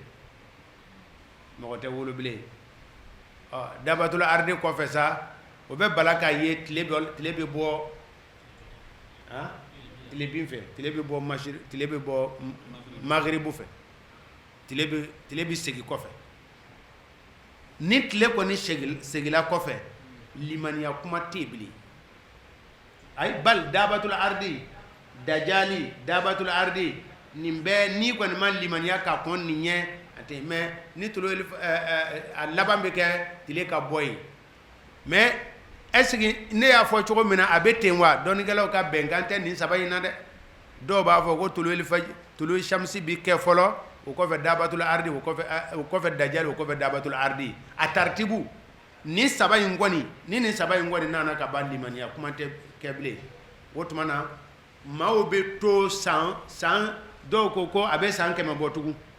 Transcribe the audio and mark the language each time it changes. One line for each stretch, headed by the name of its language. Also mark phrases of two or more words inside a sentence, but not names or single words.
Bambara: bilen dabatul ardi kɔfɛ sa o bɛ bala k'a ye tile bɛ bɔ tile bin fɛ tile bɛ bɔ magribu fɛ tile bɛ segin kɔfɛ ni tile kɔni segila kɔfɛ limaniya kuma tɛ yen bilen ayi bal dabatul ardi dajali dabatul ardi nin bɛɛ ni kɔni ma limaniya ka kɔn nin ɲɛ a tɛ mɛ ni tolo a laban bɛ kɛ tile ka bɔ yen
French: mais est-ce que
Bambara: ne y'a fɔ cogo min na a bɛ ten wa dɔnnikɛlaw ka bɛnkan tɛ nin 3 in na dɛ dɔw b'a fɔ ko tolo shamsi bi kɛ fɔlɔ o kɔfɛ dabatul ardi o kɔfɛ dajali o kɔfɛ dabatul ardi a taritibu ni 3 in kɔni ni nin 3 in kɔni nana ka ban limaniya kuma tɛ kɛ bilen o tuma na maaw bɛ to san dɔw ko a bɛ san 100 bɔ tugun